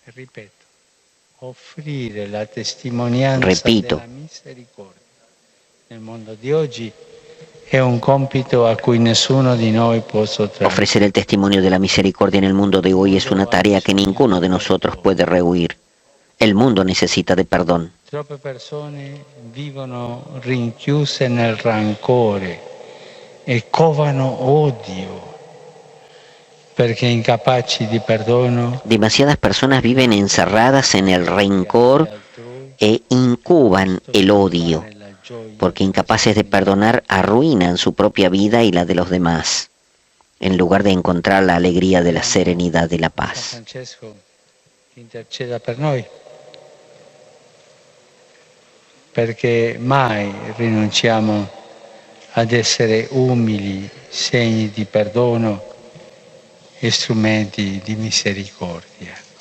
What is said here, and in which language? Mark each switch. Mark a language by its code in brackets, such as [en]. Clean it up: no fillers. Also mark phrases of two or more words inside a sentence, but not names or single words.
[es] Repito, ofrecer el testimonio de la misericordia en el mundo de hoy es una tarea que ninguno de nosotros puede rehuir. El mundo necesita de perdón. [it] Troppe persone vivono rinchiuse nel rancore e covano odio perché incapaci di perdono. [es] Demasiadas personas viven encerradas en el rencor e incuban el odio, porque incapaces de perdonar arruinan su propia vida y la de los demás, en lugar de encontrar la alegría de la serenidad y la paz. [it] Francesco interceda per noi, perché mai rinunciamo ad essere umili, segni di perdono e strumenti di misericordia.